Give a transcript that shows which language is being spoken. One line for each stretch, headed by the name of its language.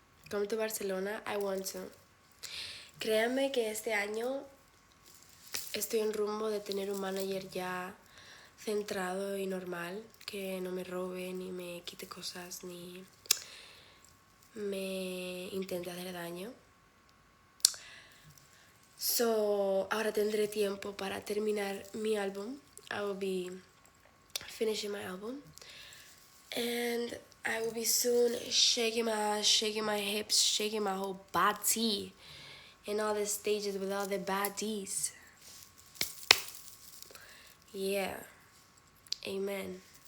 English: Come to Barcelona, I want to.
Spanish: Créanme que este año estoy en rumbo de tener un manager ya centrado y normal, que no me robe, ni me quite cosas, ni me intente hacer daño. So, ahora tendré tiempo para terminar mi álbum.
English: I will be finishing my album. And I will be soon shaking my ass, shaking my hips, shaking my whole body in all the stages with all the baddies. Yeah. Amen.